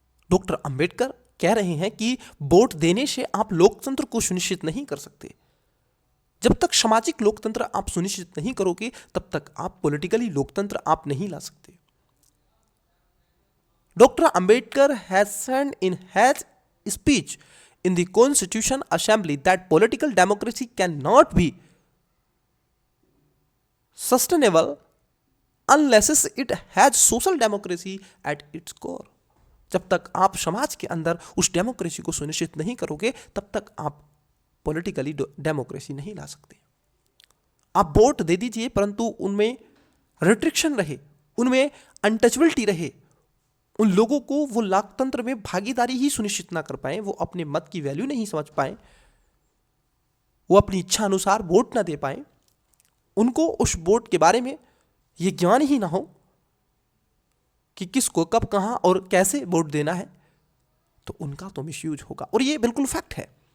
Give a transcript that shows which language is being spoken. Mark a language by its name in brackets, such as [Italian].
[Hindi] Doctor Ambedkar कह रहे हैं कि वोट देने से आप लोकतंत्र को सुनिश्चित नहीं कर सकते। जब तक सामाजिक लोकतंत्र आप सुनिश्चित नहीं करोगे तब तक आप पॉलिटिकली लोकतंत्र आप नहीं ला सकते। [English] Doctor Ambedkar has said in his speech in the Constitution Assembly that political democracy cannot be sustainable unless it has social democracy at its core। [Hindi] जब तक आप समाज के अंदर उस डेमोक्रेसी को सुनिश्चित नहीं करोगे तब तक आप पॉलिटिकली डेमोक्रेसी नहीं ला सकते। आप वोट दे दीजिए परंतु उनमें रिस्ट्रिक्शन रहे, उनमें अनटचबिलिटी रहे, उन लोगों को वो लोकतंत्र में भागीदारी ही सुनिश्चित ना कर पाए, वो अपने मत की वैल्यू नहीं समझ पाए, वो अपनी इच्छा अनुसार वोट ना दे पाए, उनको उस वोट के बारे में ये ज्ञान ही ना हो कि किसको कब कहां और कैसे वोट देना है, तो उनका तो मिसयूज होगा। और ये बिल्कुल फैक्ट है।